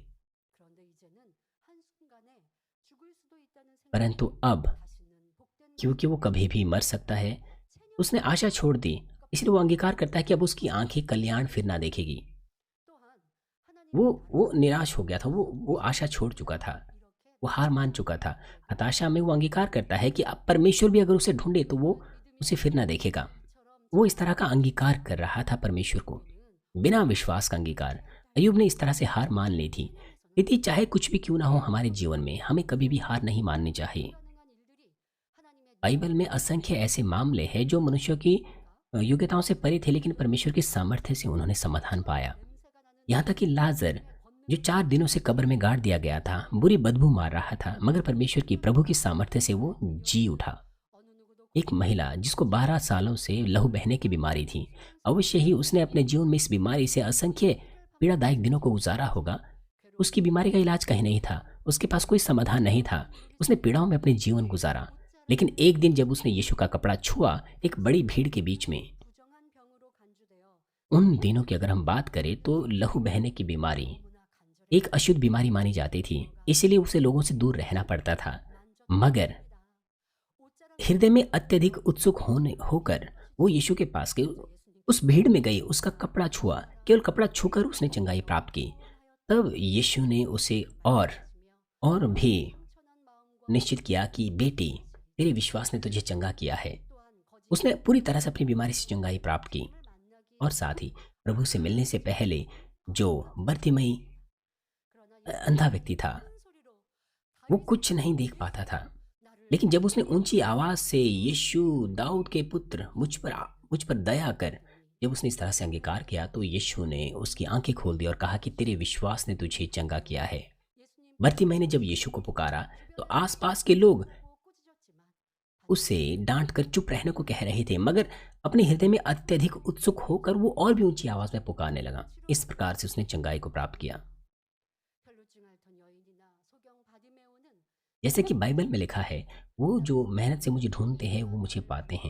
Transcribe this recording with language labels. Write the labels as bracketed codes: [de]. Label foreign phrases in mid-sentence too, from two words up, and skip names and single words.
[ko] 그런데 이제는 한순간에 죽을 수도 있다는 [hi] परंतु [ko] 생각이 [hi] अब, [ko] 다시는 복된 [hi] क्योंकि वो कभी भी मर सकता है, उसने आशा छोड़ दी। इसलिए वो अंगीकार करता है कि अब उसकी आंखें कल्याण फिर ना देखेगी। [ko] 또한 [hi] वो [ko] 하나님의 [hi] वो निराश हो गया था। वो आशा छोड़ चुका था। [ko] 이렇게 [hi] वो हार मान चुका था। हताशा में वो अंगीकार करता है कि अब परमेश्वर भी अगर उसे ढूंढे तो वो उसे फिर ना देखेगा। वो इस तरह का अंगीकार कर रहा था परमेश्वर को, बिना विश्वास का अंगीकार। अय्यूब ने इस तरह से हार मान ली थी। यदि चाहे कुछ भी क्यों ना हो हमारे जीवन में, हमें कभी भी हार नहीं माननी चाहिए। [ko] 불가능한 일들이 하나님의 [hi] बाइबल में असंख्य ऐसे मामले हैं जो मनुष्यों की योग्यताओं से परे थे, लेकिन परमेश्वर की सामर्थ्य से उन्होंने समाधान पाया। [ko] 냄새가 나는 [hi] यहाँ तक कि लाजर, जो 4 दिनों से कब्र में गाड़ दिया गया था, बुरी बदबू मार रहा था, मगर परमेश्वर की, प्रभु की सामर्थ्य से वो जी उठा। [ko] 어느 누구도 [hi] एक महिला जिसको 12 सालों से लहू बहने की बीमारी थी, अवश्य ही उसने अपने जीवन में इस बीमारी से असंख्य पीड़ादायक दिनों को गुजारा होगा। उसकी बीमारी का इलाज कहीं नहीं था, उसके पास कोई समाधान नहीं था। उसने पीड़ाओं में अपने जीवन गुजारा, लेकिन एक दिन जब उसने यीशु का कपड़ा छुआ, एक बड़ी भीड़ के बीच में, [ko] 부정한 병으로 간주되어 [hi] उन दिनों की अगर हम बात करें तो लहू बहने की बीमारी [ko] 너무나 간절히 [hi] एक अशुद्ध बीमारी मानी जाती थी, इसलिए उसे लोगों से दूर रहना पड़ता था। मगर [ko] 옷자락 [hi] हृदय में अत्यधिक उत्सुक होकर वो यीशु के पास गई, उस भीड़ में गई, उसका कपड़ा छुआ, केवल कपड़ा छूकर उसने चंगाई प्राप्त की। तब यीशु ने उसे और भी [ko] 천한 마음과 [hi] निश्चित किया कि बेटी, तेरे विश्वास ने तुझे चंगा किया है। [ko] 또한 거짓 [hi] उसने पूरी तरह से अपनी बीमारी से चंगाई प्राप्त की। [ko] 만나기 [hi] और साथ ही प्रभु से मिलने से पहले जो बर्तिमई [ko] 그러나 [hi] अंधा व्यक्ति था, [ko] 큰 소리로 [hi] वो कुछ नहीं देख पाता था, लेकिन जब उसने ऊंची आवाज से यीशु दाऊद के पुत्र मुझ पर दया कर, जब उसने इस तरह से अंगीकार किया, तो यीशु ने उसकी आंखें खोल दी और कहा कि तेरे विश्वास ने तुझे चंगा किया है। [ko] 예수님 [hi] बर्तिमई ने जब यीशु को पुकारा तो आसपास के लोग [ko] 보고 꾸짖었지만 [hi] उसे डांट कर चुप रहने को कह रहे थे, मगर अपने हृदय में अत्यधिक उत्सुक होकर वो और भी ऊंची आवाज में पुकारने लगा। इस प्रकार से उसने चंगाई को प्राप्त किया। [ko] 혈루증 앓던 여인이나 소경 바디메오는 [hi] जैसे कि बाइबल में लिखा है, वो जो मेहनत से मुझे ढूंढते हैं वो मुझे पाते हैं।